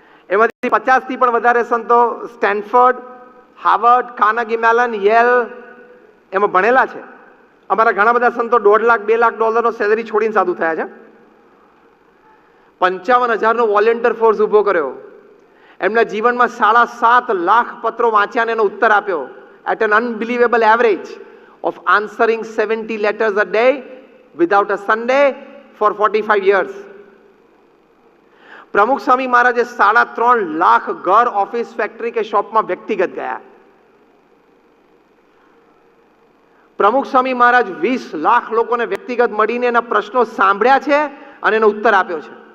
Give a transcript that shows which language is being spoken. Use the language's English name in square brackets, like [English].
[Gujarati] એમાંથી 50 થી પણ વધારે સંતો Stanford, Harvard, Carnegie melon, Yale એમાં ભણેલા છે. અમારા ઘણા બધા સંતો 1.5 લાખ, 2 લાખ ડોલરનો સેલરી છોડીને સાધુ થયા છે. 55,000નો વોલેન્ટિયર ફોર્સ ઊભો કર્યો. એમના જીવનમાં 7.5 લાખ પત્રો વાંચ્યા અને એનો ઉત્તર આપ્યો. [English] At an unbelievable average of answering 70 letters a day without a Sunday for 45 years. [Gujarati] પ્રમુખ સ્વામી મહારાજે 3.5 લાખ ઘર, ઓફિસ, ફેક્ટરી કે શોપમાં વ્યક્તિગત ગયા. પ્રમુખ સ્વામી મહારાજ 20 લાખ લોકોને વ્યક્તિગત મળીને એના પ્રશ્નો સાંભળ્યા છે અને એનો ઉત્તર આપ્યો છે.